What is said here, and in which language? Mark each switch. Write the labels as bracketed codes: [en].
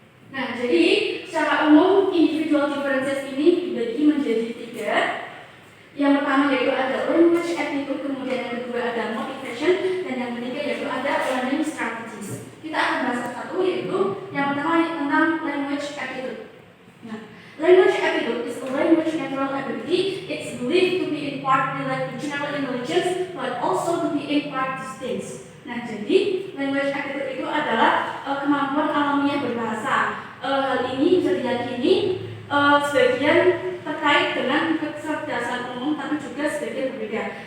[id] Nah, jadi secara umum individual differences ini dibagi menjadi 3. Yang pertama yaitu ada language aptitude, kemudian yang kedua ada motivation, dan yang ketiga yaitu ada learning strategies. Kita akan bahas satu yaitu yang pertama tentang language aptitude. [en] Nah, language aptitude is a language natural ability. It's believed to be in part related to general intelligence, but also to be in part distinct. [id] Nah, jadi language aptitude itu adalah kemampuan alamiah berbahasa. Hal ini bisa diyakini sebagian terkait dengan kecerdasan umum, tapi juga sebagian berbeda.